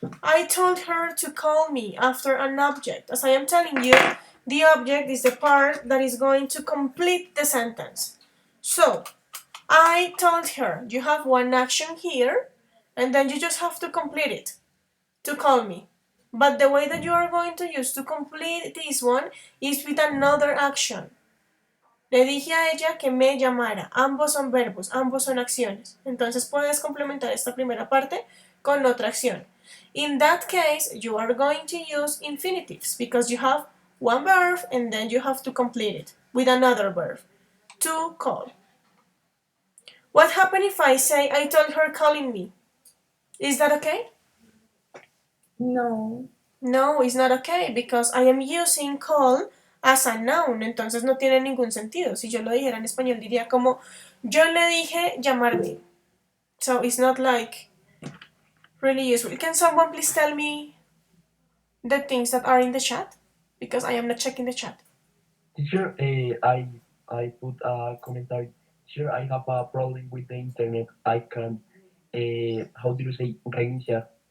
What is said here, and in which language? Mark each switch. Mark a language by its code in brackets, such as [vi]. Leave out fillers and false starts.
[en] I told her to call me after an object. As I am telling you, the object is the part that is going to complete the sentence. So, I told her, you have one action here, and then you just have to complete it, to call me. But the way that you are going to use to complete this one is with another action. [es] Le dije a ella que me llamara. Ambos son verbos, ambos son acciones. Entonces puedes complementar esta primera parte con otra acción. [en] In that case, you are going to use infinitives because you have one verb and then you have to complete it with another verb. To call. What happened if I say I told her calling me? Is that okay? No. No, it's not okay because I am using call as a noun, [es] entonces no tiene ningún sentido. Si yo lo dijera en español diría como yo le dije llamarme. [en] So it's not like really useful. Can someone please tell me the things that are in the chat? Because I am not checking the chat. Teacher, I put a commentary. Teacher, I have a problem with the internet. I can, how do you say, reiniciar?